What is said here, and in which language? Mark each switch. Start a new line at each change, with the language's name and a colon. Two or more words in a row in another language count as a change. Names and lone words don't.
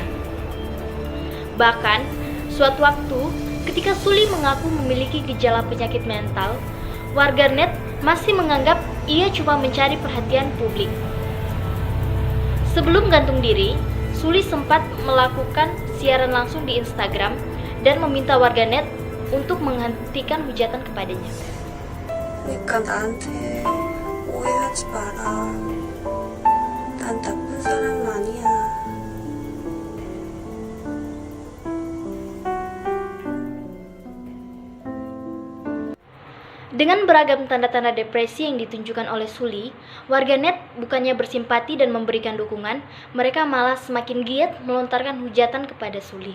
Indonesian: Bahkan, suatu waktu ketika Suli mengaku memiliki gejala penyakit mental, warganet masih menganggap ia cuma mencari perhatian publik. Sebelum gantung diri, Suli sempat melakukan siaran langsung di Instagram dan meminta warganet untuk menghentikan hujatan kepadanya.
Korean: 그러니까 나한테 오해하지 마라. 난 나쁜 사람 아니야.
Indonesian: Dengan beragam tanda-tanda depresi yang ditunjukkan oleh Suli, warganet bukannya bersimpati dan memberikan dukungan, mereka malah semakin giat melontarkan hujatan kepada Suli.